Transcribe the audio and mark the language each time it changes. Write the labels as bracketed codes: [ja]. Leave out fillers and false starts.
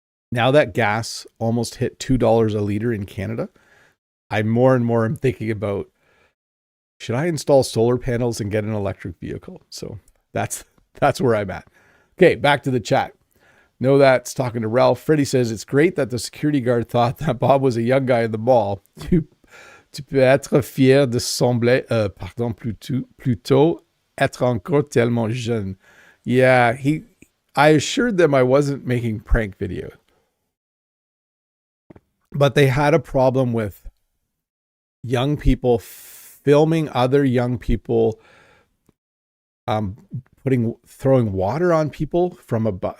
[en] Now that gas almost hit $2 a liter in Canada, I more and more am thinking about, should I install solar panels and get an electric vehicle? So that's where I'm at. Okay, back to the chat. Know That's talking to Ralph. Freddie says, it's great that the security guard thought that Bob was a young guy in the mall. [fr] Tu peux être fier de sembler, plutôt être encore tellement jeune. [en] Yeah, I assured them I wasn't making prank video. But they had a problem with young people filming other young people, throwing water on people from above.